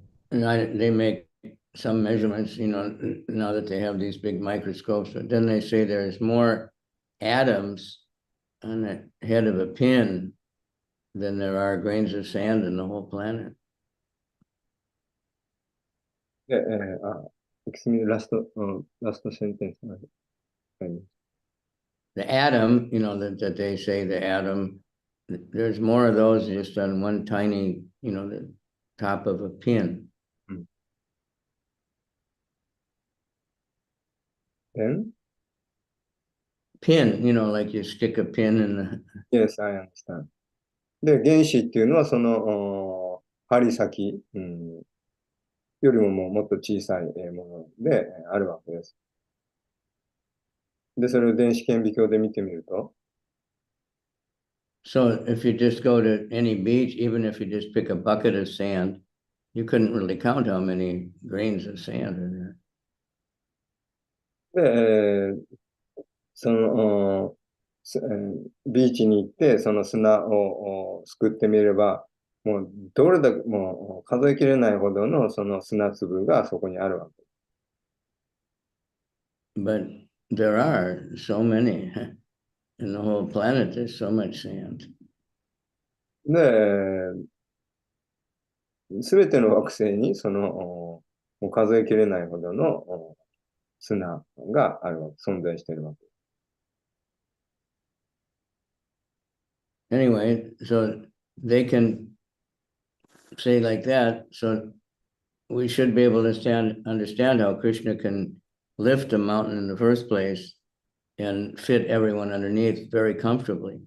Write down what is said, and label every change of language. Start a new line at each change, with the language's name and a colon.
English: And they make some measurements, you know, now that they have these big microscopes, but then they say there's more atoms on the head of a pin than there are grains of sand in the whole planet.
Japanese: で、ラスト、ラストセンテンスまで。
English: The atom, that they say the atom, there's more of those just on one tiny, the top of a pin. Pin, like you stick a pin in the... Yes, I understand.
Japanese: で、原子っていうのはその針先、よりももっと小さいものであるわけです。で、それを電子顕微鏡で見てみると、
English: So if you just go to any beach, even if you just pick a bucket of sand, you couldn't really count how many grains of sand are there.
Japanese: で、そのビーチに行ってその砂をすくってみれば、もうどれだけもう数えきれないほどのその砂粒がそこにあるわけ。
English: But there are so many in the whole planet. There's so much sand.
Japanese: で、すべての惑星にそのもう数えきれないほどの砂があるわけ、存在しているわけ。
English: Anyway, so they can say like that. So we should be able to understand how Krishna can lift a mountain in the first place and fit everyone underneath very comfortably.